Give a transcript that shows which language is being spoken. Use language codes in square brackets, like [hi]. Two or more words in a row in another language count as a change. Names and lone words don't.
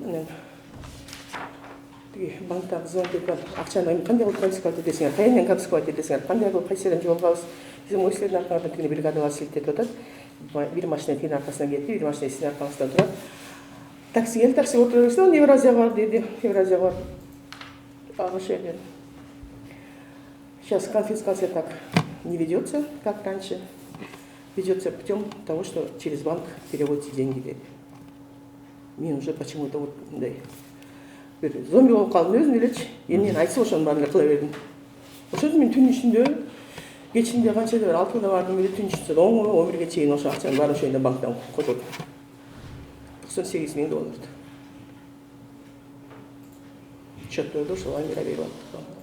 [ky] Анан банктагы звонок акчаны кандай кылып конфисковать этесиңер, каянен конфисковать этесиңер, кандай кылып кайсы жерден жоголгабыз, биздин силердин аркаңардан тигине бригадалар силтетип атат. Бир машина тигин аркасынан кетти, бир машина сиздин аркаңыздан турат. Такси келди, такси отура берсе, он Евразияга бар деди, Евразияга бар. Ошо жерден. [ru] Сейчас конфискация так не ведется, как раньше. Ведется путем того, что через банк переводятся деньги деди. [ky] Мен [ru] уже почему-то вот [ky] мындай бир зомби болуп калдым өзүм элечи. Мен айтса ошонун баарын эле кыла бердим. Ошондо мен түн ичинде кечинде канчада бир 6-да бардым эле, түн ичинде 10-11ге чейин ошо акчанын баарын ошондо банктан котордум. 98 000 долларды. Счёттөрдө ошол Амира берип аттык.